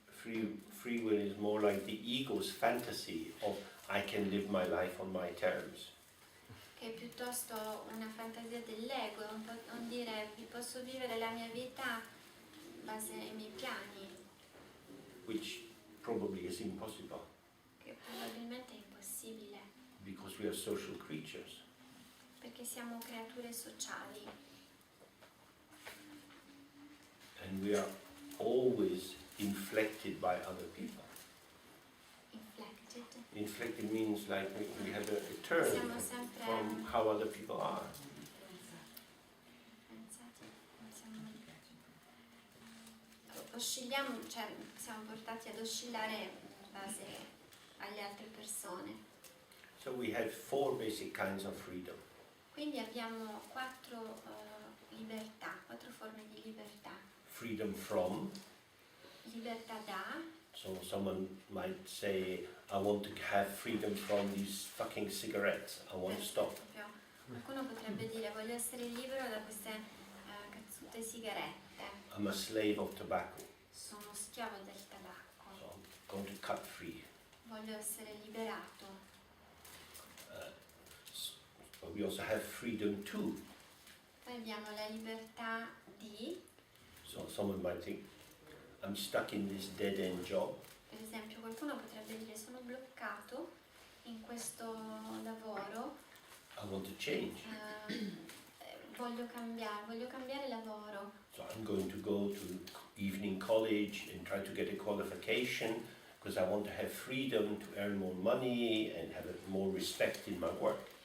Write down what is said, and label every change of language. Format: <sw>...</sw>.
<en>free will is more like the ego's fantasy of I can live my life on my terms.</en> <it>Che è piuttosto una fantasia dell'ego, un dire posso vivere la mia vita in base ai miei piani,</it> <en>Which probably is impossible</en> <it>che probabilmente è impossibile,</it> <en>because we are social creatures.</en> <it>perché siamo creature sociali</it> <en>And we are always inflected by other people. inflected. Inflected means like we have a turn</en> <it>Siamo sempre</it> <en>from how other people are.</en> <it>pensati, oscilliamo, cioè siamo portati ad oscillare in base alle altre persone.</it> <en>So we have 4 basic kinds of freedom.</en> <it>Quindi abbiamo 4 libertà, 4 forme di libertà.</it> <en>Freedom from,</en> <it>Libertà da,</it> <en>so someone might say, I want to have freedom from these fucking cigarettes, I want to stop.</en> <it>esempio, qualcuno potrebbe dire voglio essere libero da queste cazzute sigarette,</it> <en>I'm a slave of tobacco,</en> <it>sono schiavo del tabacco,</it> <en>so I'm going to cut free.</en> <it>voglio essere liberato.</it> <en>But we also have freedom to.</en> <it>Poi abbiamo la libertà di,</it> <en>So someone might think, I'm stuck in this dead-end job,</en> <it>per esempio qualcuno potrebbe dire sono bloccato in questo lavoro,</it> <en>I want to change.</en> <it>voglio cambiare lavoro,</it> <en>So I'm going to go to evening college and try to get a qualification because I want to have freedom to earn more money and have more respect in my work.</en>